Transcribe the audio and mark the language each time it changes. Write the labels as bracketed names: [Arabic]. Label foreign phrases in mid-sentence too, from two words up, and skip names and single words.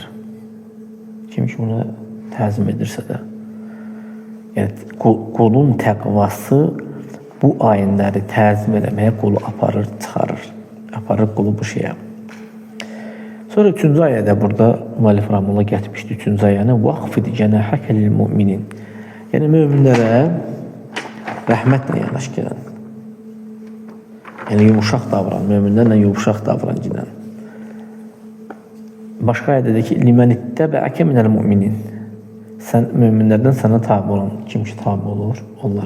[Azerbaijani] Kim ki, bunu təzim edirsə də. Yəni, qulun təqvası bu ayinləri təzim eləməyə qulu aparır, çıxarır. Aparır qulu bu şeyə. Sonra 3-cü ayədə burada müəllif Rahimullah gətirmişdi 3-cü ayəni [Arabic] وَخْفِدْ جَنَاحَكَ لِلْمُؤْمِنِينَ. [Azerbaijani] Yəni, möminlərə rəhmətlə yanaş gələn. Yəni, yumuşaq davran, möminlərlə yumuşaq davran gələn. Başqa ayədə deyir ki, [Arabic] لمن اتبعك من المؤمنين. [Azerbaijani] Sən möminlərdən sənə tabi olan, kim ki tabi olur onlara.